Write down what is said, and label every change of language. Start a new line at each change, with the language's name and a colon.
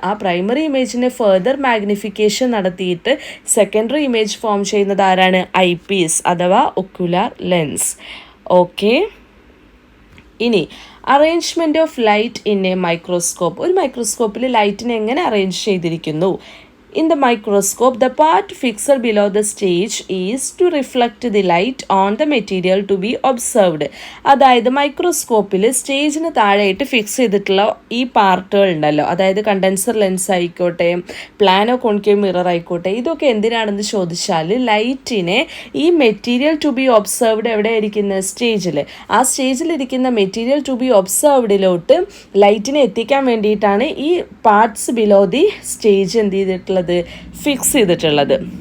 Malayalam: ആ primary ഇമേജിനെ further magnification നടത്തിയിട്ട് secondary image form ചെയ്യുന്നത് ആരാണ്, ഐ പീസ് അഥവാ ഒക്യുലാർ ലെൻസ്.
English: Okay, ഇനി arrangement of light in a microscope.
Malayalam: ഒരു മൈക്രോസ്കോപ്പിൽ ലൈറ്റിനെ എങ്ങനെ അറേഞ്ച് ചെയ്തിരിക്കുന്നു.
English: In the microscope, the part fixed below the stage is to reflect the light on the material to be observed.
Malayalam: അതായത് മൈക്രോസ്കോപ്പിൽ സ്റ്റേജിന് താഴെയായിട്ട് fix ചെയ്തിട്ടുള്ള ഈ പാർട്ടുകൾ ഉണ്ടല്ലോ, അതായത് കണ്ടൻസർ ലെൻസ് ആയിക്കോട്ടെ, പ്ലാനോ കോൺകേവ് മിറർ ആയിക്കോട്ടെ, ഇതൊക്കെ എന്തിനാണെന്ന് ചോദിച്ചാൽ ലൈറ്റിനെ ഈ മെറ്റീരിയൽ ടു ബി ഒബ്സർവ്ഡ് എവിടെ ഇരിക്കുന്ന സ്റ്റേജിൽ, ആ സ്റ്റേജിലിരിക്കുന്ന മെറ്റീരിയൽ ടു ബി ഒബ്സർവ്ഡിലോട്ട് ലൈറ്റിനെ എത്തിക്കാൻ വേണ്ടിയിട്ടാണ് ഈ പാർട്സ് ബിലോ ദി സ്റ്റേജ് എന്ത് ചെയ്തിട്ടുള്ളത്, ഫിക്സ് ചെയ്തിട്ടുള്ളത്.